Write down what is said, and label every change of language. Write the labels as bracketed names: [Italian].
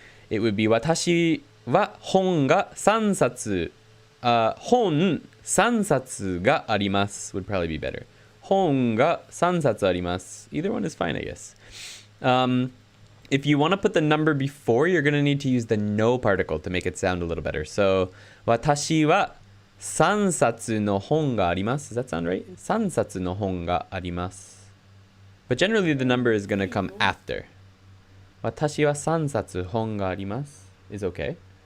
[Japanese] It would be 私は本が3冊。本3冊があります would probably be better. 本が3冊あります. [English] Either one is fine, I guess. If you want to put the number before, you're going to need to use the no particle to make it sound a little better. [Japanese] So 私は3冊の本があります. [English] Does that sound right? [Japanese] 3冊の本があります. [English] But generally the number is going to come after. [Japanese] 私は3冊本があります [English] is okay.